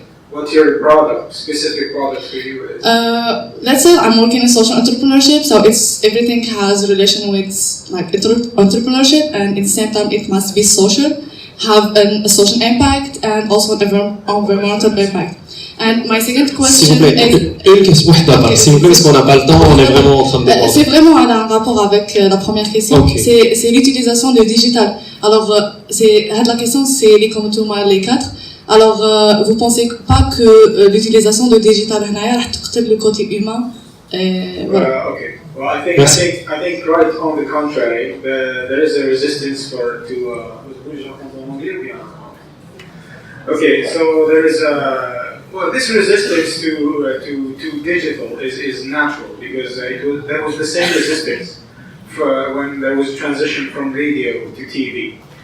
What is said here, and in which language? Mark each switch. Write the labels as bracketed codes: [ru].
[en] What your product, specific product for you is? Let's say I'm working in social entrepreneurship, so everything has relation with like entrepreneurship, and at the same time it must be social, have a social impact and also an environmental impact. And my second question is... [fr] Une question, s'il vous plaît, parce qu'on n'a pas le temps, on est vraiment en train de déborder. C'est vraiment un rapport avec la première question, c'est l'utilisation du digital. Alors, la question, c'est les 4. Alors, vous pensez pas que l'utilisation de digital va le côté humain? Voilà. [en] Okay. Well, I think right on the contrary, there is a resistance Okay, so there is this resistance to digital is natural because there was the same resistance for when there was transition from radio to TV.